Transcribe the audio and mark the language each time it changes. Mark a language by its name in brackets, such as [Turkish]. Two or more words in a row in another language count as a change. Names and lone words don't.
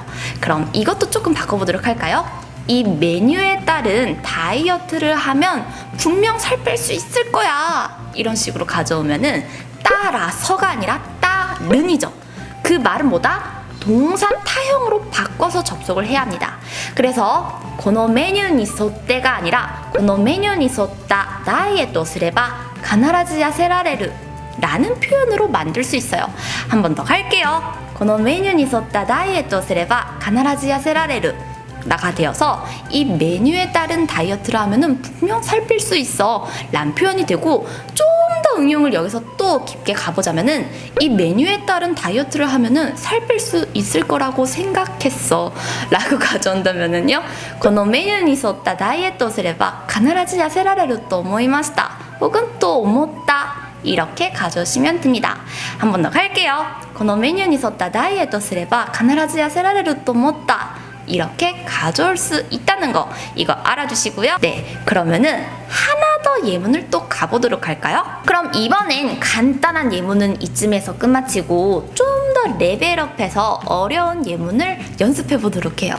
[Korean] 그럼 이것도 조금 바꿔보도록 할까요? 이 메뉴에 따른 다이어트를 하면 분명 살 뺄 수 있을 거야 이런 식으로 가져오면은 따라서가 아니라 따른이죠. 그 말은 뭐다? 동사 타형으로 바꿔서 접속을 해야 합니다. [Japanese] 그래서 このメニューに沿って [Korean] 가 아니라 [Japanese] このメニューに沿ったダイエットをすれば必ず痩せられる [Korean] 라는 표현으로 만들 수 있어요. 한 번 더 갈게요. [Japanese] このメニューに沿ったダイエットをすれば必ず痩せられる [Korean] 나가 되어서 이 메뉴에 따른 다이어트를 하면은 분명 살 뺄 수 있어 란 표현이 되고, 좀 더 응용을 여기서 또 깊게 가보자면은 이 메뉴에 따른 다이어트를 하면은 살 뺄 수 있을 거라고 생각했어 라고 가져온다면은요, [Japanese] このメニューに沿ったダイエットをすれば必ず痩せられると思いました [Korean] 혹은 또 [Japanese] 思った [Korean] 이렇게 가져오시면 됩니다. 한 번 더 갈게요. [Japanese] このメニューに沿ったダイエットをすれば必ず痩せられると思った [Korean] 이렇게 가져올 수 있다는 거, 이거 알아주시고요. 네, 그러면은 하나 더 예문을 또 가보도록 할까요? 그럼 이번엔 간단한 예문은 이쯤에서 끝마치고 좀 더 레벨업해서 어려운 예문을 연습해 보도록 해요.